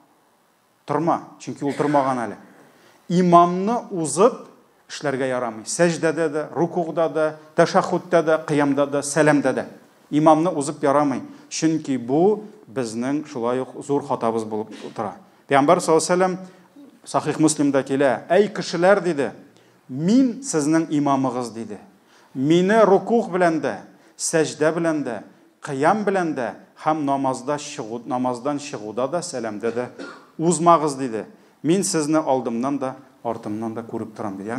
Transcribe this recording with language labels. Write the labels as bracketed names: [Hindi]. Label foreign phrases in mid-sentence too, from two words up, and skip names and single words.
[Tatar] Торма, чөнки ул тормаган әле. Имамны узып эшләргә ярамый. Сәҗдәдә дә, рукугда да, тәшәһхүдтә дә, кыямда да, сәламдә дә. Имамны узып ярамый. Чөнки бу безнең шулай ук зур хатабыз булып тора. Пәйгамбәр [Arabic] صلى الله عليه وسلم [Tatar] Сахих Муслимда килә, әй кешеләр диде, мин сезнең имамыгыз диде. Мине рукух белән дә, сәҗдә белән дә, кыям белән дә һәм намаздан чыгуда да, сәламдә дә узмагыз диде. Мин сезне алдымнан да, артымнан да күреп торам диде.